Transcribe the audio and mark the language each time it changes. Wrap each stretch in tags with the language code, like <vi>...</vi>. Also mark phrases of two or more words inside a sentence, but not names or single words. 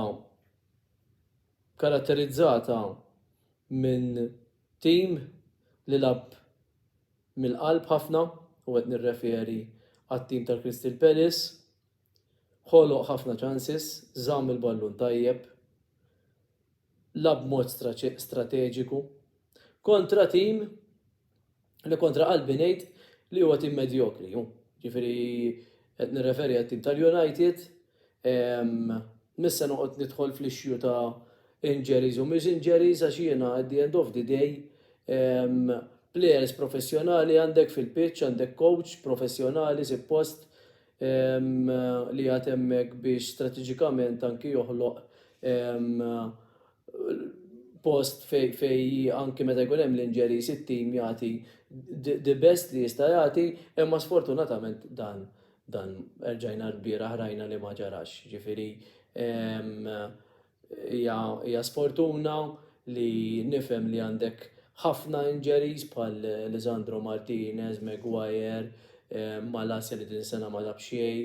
<mt>karatterizzata minn tim li lab mill-qalb ħafna u qed nirreferi għat-tim tal-Crystal Palace, ħoloq ħafna chances, żamm il-ballun tajjeb, lab mod strateġiku kontra tim li kontra qalbi ngħid li huwa tim medjokri. Ġifieri qed nirreferi għat-tim tal-United, missa noqgħod nidħol fl-issue ta' injuries u mhux injuries għax jiena</mt> <en>at the end of the day</en> <mt>players professjonali għandek fil-pitch, għandek coach professjonali suppost li għad hemmhekk biex strateġikament anki joħloq post fej anki meta jkun hemm l-injuries it-tim jagħti</mt> <en>the best</en> <mt>li jista' jagħti, imma sfortunatament dan erġajna l-bieraħ rajna li ma ġarax. Ġifieri hija sfortuna li nifhem li għandek ħafna injuries bħal Lisandro Martinez, Maguire, Malacia li din sena ma lab xejn.</mt>